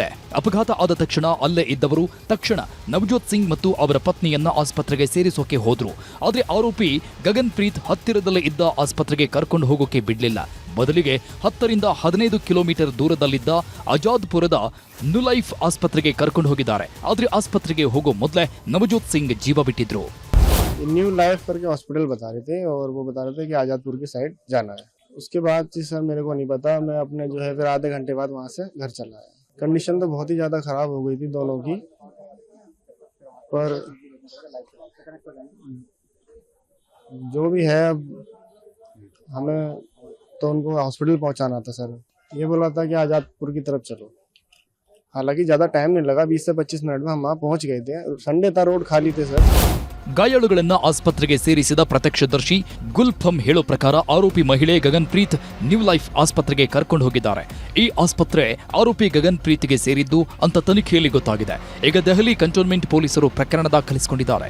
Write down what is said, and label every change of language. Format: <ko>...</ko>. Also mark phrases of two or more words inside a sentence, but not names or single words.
<kn>ಅಪಘಾತ ಆದ ತಕ್ಷಣ ಅಲ್ಲೇ ಇದ್ದವರು ತಕ್ಷಣ ನವಜೋತ್ ಸಿಂಗ್ ಮತ್ತು ಅವರ ಪತ್ನಿಯನ್ನ ಆಸ್ಪತ್ರೆಗೆ ಸೇರಿಸೋಕೆ ಹೋದ್ರು. ಆದರೆ ಆರೋಪಿ ಗಗನ್ ಪ್ರೀತ್ ಹತ್ತಿರದಲ್ಲೇ ಇದ್ದ ಆಸ್ಪತ್ರೆಗೆ ಕರ್ಕೊಂಡು ಹೋಗೋಕೆ ಬಿಡ್ಲಿಲ್ಲ. ಬದಲಿಗೆ 10 ರಿಂದ 15 ಕಿಲೋಮೀಟರ್ ದೂರದಲ್ಲಿದ್ದ ಅಜಾದ್ಪುರದ ನುಲೈಫ್ ಆಸ್ಪತ್ರೆಗೆ ಕರ್ಕೊಂಡು ಹೋಗಿದ್ದಾರೆ. ಆದರೆ ಆಸ್ಪತ್ರೆಗೆ ಹೋಗೋ ಮೊದಲೇ ನವಜೋತ್ ಸಿಂಗ್ ಜೀವ ಬಿಟ್ಟಿದ್ರು.</kn> <hi>न्यू लाइफ करके हॉस्पिटल बता रहे थे और वो बता रहे थे कि आजादपुर की साइड जाना है. उसके बाद जी सर मेरे को नहीं पता, मैं अपने जो है फिर आधे घंटे बाद वहाँ से घर चला आया. कंडीशन तो बहुत ही ज़्यादा ख़राब हो गई थी दोनों की, पर जो भी है अब हमें तो उनको हॉस्पिटल पहुँचाना था सर. ये बोला था कि आजादपुर की तरफ चलो. हालांकि ज़्यादा टाइम नहीं लगा, 20 से 25 मिनट में हम वहाँ पहुँच गए थे. संडे था, रोड खाली थे सर.</hi> <kn>ಗಾಯಾಳುಗಳನ್ನ ಆಸ್ಪತ್ರೆಗೆ ಸೇರಿಸಿದ ಪ್ರತ್ಯಕ್ಷದರ್ಶಿ ಗುಲ್ಫಂ ಹೇಳೋ ಪ್ರಕಾರ ಆರೋಪಿ ಮಹಿಳೆ ಗಗನ್ ಪ್ರೀತ್ ನ್ಯೂ ಲೈಫ್ ಆಸ್ಪತ್ರೆಗೆ ಕರ್ಕೊಂಡು ಹೋಗಿದ್ದಾರೆ. ಈ ಆಸ್ಪತ್ರೆ ಆರೋಪಿ ಗಗನ್ ಪ್ರೀತ್ಗೆ ಸೇರಿದ್ದು ಅಂತ ತನಿಖೆಯಲ್ಲಿ ಗೊತ್ತಾಗಿದೆ. ಈಗ ದೆಹಲಿ ಕಂಟೋನ್ಮೆಂಟ್ ಪೊಲೀಸರು ಪ್ರಕರಣ ದಾಖಲಿಸಿಕೊಂಡಿದ್ದಾರೆ.</kn>